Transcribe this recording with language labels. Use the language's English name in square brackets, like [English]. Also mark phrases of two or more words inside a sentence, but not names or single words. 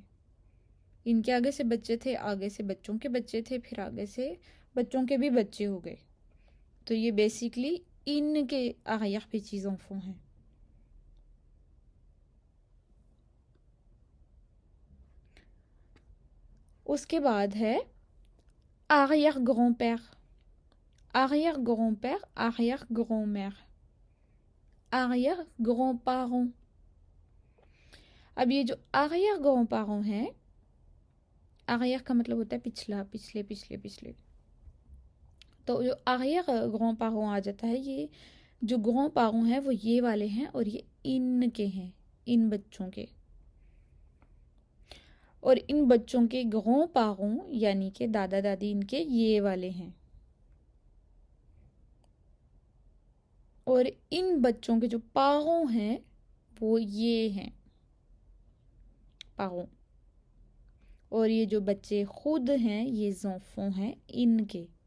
[Urdu] ان کے آگے سے بچے تھے، آگے سے بچوں کے بچے تھے، پھر آگے سے بچوں کے بھی بچے ہو گئے. تو یہ بیسیکلی ان کے [French] arrière-petits-enfants [Urdu] ہیں. اس کے بعد ہے [French] arrière grand-père، arrière grand-père، arrière grand-mère، arrière grands-parents. [Urdu] اب یہ جو [French] arrière grands-parents [Urdu] ہیں، arrière کا مطلب ہوتا ہے پچھلا، پچھلے پچھلے پچھلے. تو جو [French] arrière grands-parents [Urdu] آ جاتا ہے، یہ جو grands-parents ہیں وہ یہ والے ہیں اور یہ ان کے ہیں، ان بچوں کے. اور ان بچوں کے grands-parents یعنی کہ دادا دادی ان کے یہ والے ہیں. اور ان بچوں کے جو parents ہیں وہ یہ ہیں، parents. اور یہ جو بچے خود ہیں یہ زنفوں ہیں ان کے.